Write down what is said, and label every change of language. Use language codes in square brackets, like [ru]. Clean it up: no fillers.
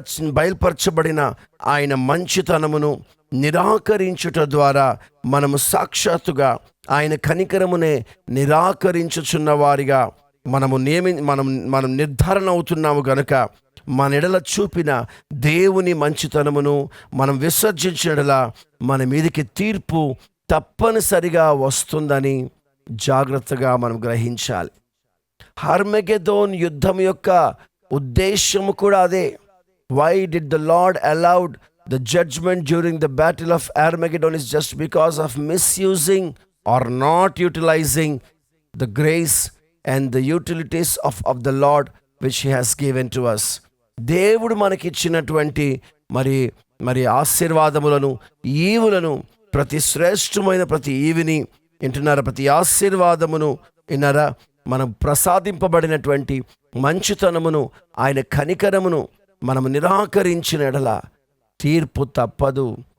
[te] బయల్పరచబడిన ఆయన మంచితనమును నిరాకరించుట ద్వారా మనము సాక్షాత్తుగా ఆయన కనికరమునే నిరాకరించుచున్న వారిగా మనం నిర్ధారణ అవుతున్నాము గనుక, మన ఎడల చూపిన దేవుని మంచితనమును మనం విసర్జించిన మన మీదకి తీర్పు తప్పనిసరిగా వస్తుందని జాగ్రత్తగా మనం గ్రహించాలి. హర్మెగెదోన్ యుద్ధం యొక్క ఉద్దేశము కూడా అదే. [en] Why did the Lord allowed the judgment during the battle of Armageddon is just because of misusing or not utilizing the grace and the utilities of the Lord which he has given to us. [te] దేవుడు మనకిచ్చినటువంటి మరి ఆశీర్వాదములను, ఈవులను, ప్రతి శ్రేష్టమైన ప్రతి ఈవిని వింటున్నారా, ప్రతి ఆశీర్వాదమును విన్నారా, మనం ప్రసాదింపబడినటువంటి మంచుతనమును, ఆయన కనికరమును మనము నిరాకరించిన ఎడల తీర్పు తప్పదు.